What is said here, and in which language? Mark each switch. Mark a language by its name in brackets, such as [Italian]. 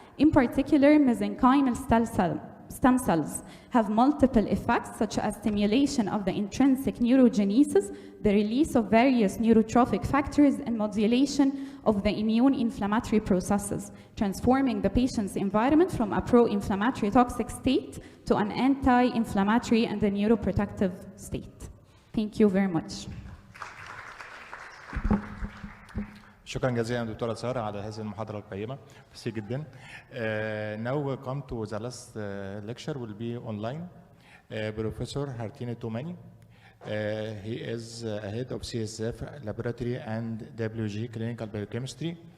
[English] In particular, mesenchymal stem cells have multiple effects, such as stimulation of the intrinsic neurogenesis, the release of various neurotrophic factors, and modulation of the immune inflammatory processes, transforming the patient's environment from a pro-inflammatory toxic state to an anti-inflammatory and a neuroprotective state. Thank you very much. [Arabic] شكرا جزيلا دكتوره ساره على هذه المحاضره القيمه. ميرسي جدا. [English] Now we come to the last lecture will be online. Professor Hartine Tomani. He is head of CSF laboratory and WG clinical biochemistry.